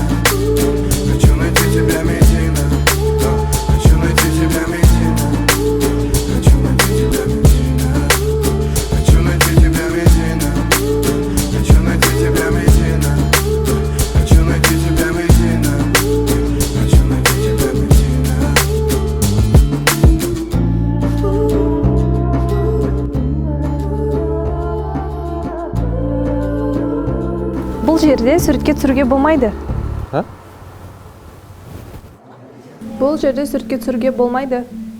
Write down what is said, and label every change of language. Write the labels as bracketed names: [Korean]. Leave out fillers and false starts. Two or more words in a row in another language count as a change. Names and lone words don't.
[Russian] Хочу найти тебя, Медина. Хочу найти тебя, Медина. Хочу найти тебя, Медина. Хочу найти тебя, Медина. Хочу найти тебя, Медина. Хочу найти тебя, Медина. Хочу найти тебя, Медина. [Kazakh] Бұл жерде суретке түсіруге болмайды. А? Бұл жерде суретке түсіруге болмайды.